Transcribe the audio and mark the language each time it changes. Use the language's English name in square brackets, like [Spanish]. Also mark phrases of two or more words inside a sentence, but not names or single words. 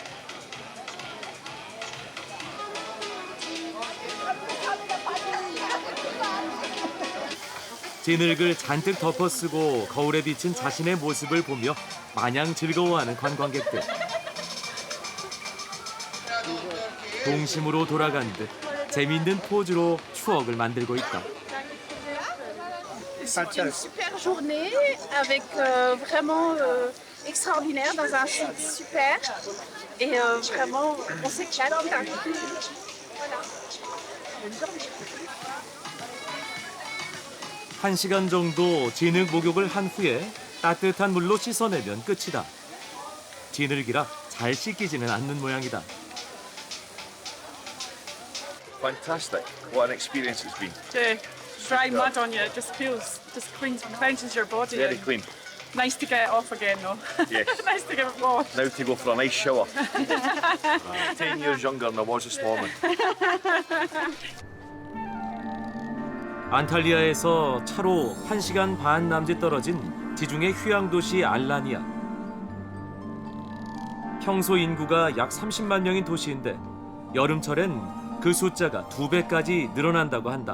[Korean] 진흙을 잔뜩 덮어쓰고 거울에 비친 자신의 모습을 보며 마냥 즐거워하는 관광객들. 동심으로 돌아간 듯 재미있는 포즈로 추억을 만들고 있다. [French] C'est une super journée avec vraiment extraordinaire dans un site super et vraiment on s'éclate. [Korean] 한 시간 정도 진흙 목욕을 한 후에 따뜻한 물로 씻어내면 끝이다. 진흙이라 잘 씻기지는 않는 모양이다. [English] Fantastic. What an experience it's been. To dry mud on you, it just cleanses your body. Very clean. Nice to get it off again though. Yes. Nice to get it washed. Now to go for a nice shower. 10 years younger than I was this morning. [Korean] 안탈리아에서 차로 1시간 반 남짓 떨어진 지중해 휴양도시 알라니아. 평소 인구가 약 30만 명인 도시인데 여름철엔 그 숫자가 2배까지 늘어난다고 한다.